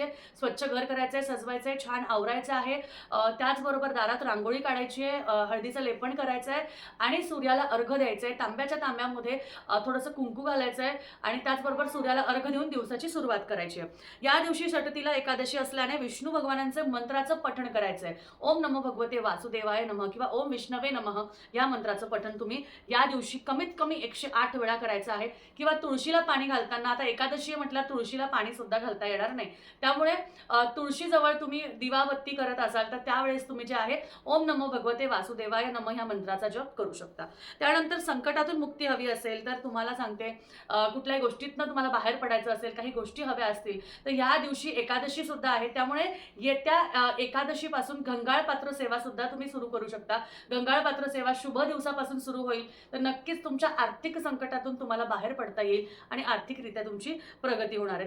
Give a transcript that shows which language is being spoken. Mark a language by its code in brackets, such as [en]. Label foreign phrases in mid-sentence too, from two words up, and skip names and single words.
[mr] स्वच्छ घर करायचंय, सजवायचंय, छान आवरायचं आहे. त्याचबरोबर दारात रांगोळी काढायची आहे, हळदीचं लेपन करायचं आहे आणि सूर्याला अर्घ्य द्यायचं आहे. तांब्याच्या तांब्यामध्ये थोडंसं कुंकू घालायचं आहे आणि त्याचबरोबर सूर्याला अर्घ्य देऊन दिवसाची सुरुवात करायची आहे. या दिवशी षटतीला एकादशी असल्याने विष्णू भगवानांचं मंत्राचं पठण करायचं आहे. [sa] ओम नमो भगवते वासुदेवाय नमः [mr] किंवा [sa] ओम विष्णवे नमः [mr] या मंत्राचं पठण तुम्ही या दिवशी कमीत कमी 108 वेळा करायचं आहे. किंवा तुळशीला पाणी घालताना, आता एकादशी म्हटल्यावर तुळशीला पाणी सुद्धा घालता येणार नाही. त्यामुळे तुळशीजवळ तुम्ही दिवाबत्ती करत असाल तर त्यावेळेस तुम्ही जे आहे [sa] ओम नमो भगवते वासुदेवाय नमः [mr] ह्या मंत्राचा जप करू शकता. त्यानंतर संकटातून मुक्ती हवी असेल तर तुम्हाला सांगते, कुठल्याही गोष्टीतनं तुम्हाला बाहेर पडायचं असेल, काही गोष्टी हव्या असतील, तर या दिवशी एकादशी सुद्धा आहे. त्यामुळे येत्या एकादशीपासून घंगाळपात्र सेवा सुद्धा तुम्ही सुरू करू शकता. घंगाळपात्र सेवा शुभ दिवसापासून सुरू होईल. तर नक्कीच तुमच्या आर्थिक संकटातून तुम्हाला बाहेर पडता येईल आणि आर्थिकरित्या तुमची प्रगती होणार आहे.